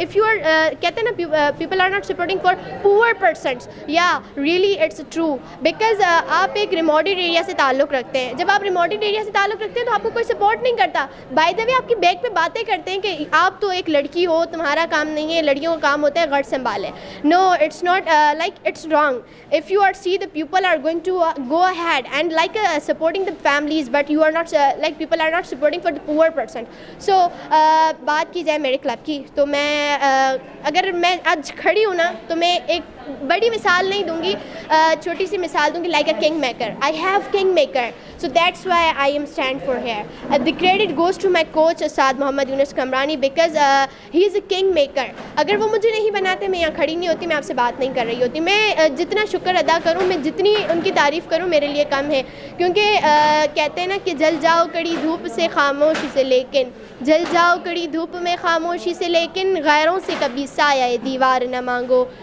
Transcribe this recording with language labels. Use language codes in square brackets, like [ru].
[en] if you are [ur] کہتے ہیں نا [en] people are not supporting for poor persons, یا really it's true because [ur] آپ ایک ریموٹڈ ایریا سے تعلق رکھتے ہیں. جب آپ ریموٹڈ ایریا سے تعلق رکھتے ہیں تو آپ کو کوئی سپورٹ نہیں کرتا. [en] by the way [ur] آپ کی بیک پہ باتیں کرتے ہیں کہ آپ تو ایک لڑکی ہو، تمہارا کام نہیں ہے، لڑکیوں کا کام ہوتا ہے گھر سنبھالے. [en] No, it's not it's wrong. If you are see the people are going to go ahead and supporting the families, but you are not people are not supporting for the poor person. [ur] So بات کی جائے میرے club کی تو میں اگر میں آج کھڑی ہوں نا تو میں ایک بڑی مثال نہیں دوں گی، چھوٹی سی مثال دوں گی [en] like a king maker. I have king maker, so that's why I am stand for here. The credit goes to my coach Ustad Mohammad Yunus Kamrani because he is a king maker. [ur] اگر وہ مجھے نہیں بناتے میں یہاں کھڑی نہیں ہوتی، میں آپ سے بات نہیں کر رہی ہوتی. میں جتنا شکر ادا کروں، میں جتنی ان کی تعریف کروں میرے لیے کم ہے. کیونکہ کہتے ہیں نا کہ جل جاؤ کڑی دھوپ سے خاموشی سے، لیکن جل جاؤ کڑی دھوپ میں خاموشی سے، لیکن غیروں سے کبھی سایہ دیوار نہ مانگو.